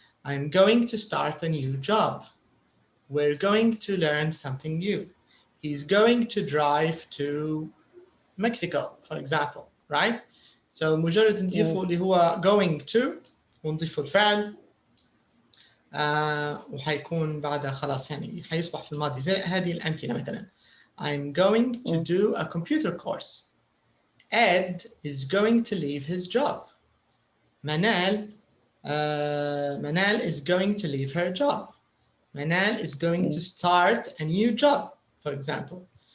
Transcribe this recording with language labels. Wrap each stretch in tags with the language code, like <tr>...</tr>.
<en>I'm going to start a new job. We're going to learn something new. He's going to drive to Mexico, for example, right?</en> <ar>So مجرد نضيفه اللي هو</ar> <en>going to</en> <ar>ونضيفه الفعل وحيكون بعدها خلاص يعني حيصبح في الماضي زي هذه الأمثلة مثلا.</ar> <en>I'm going to do a computer course. Ed is going to leave his job. Manal is going to leave her job. Manal is going to start a new job, for example.</en>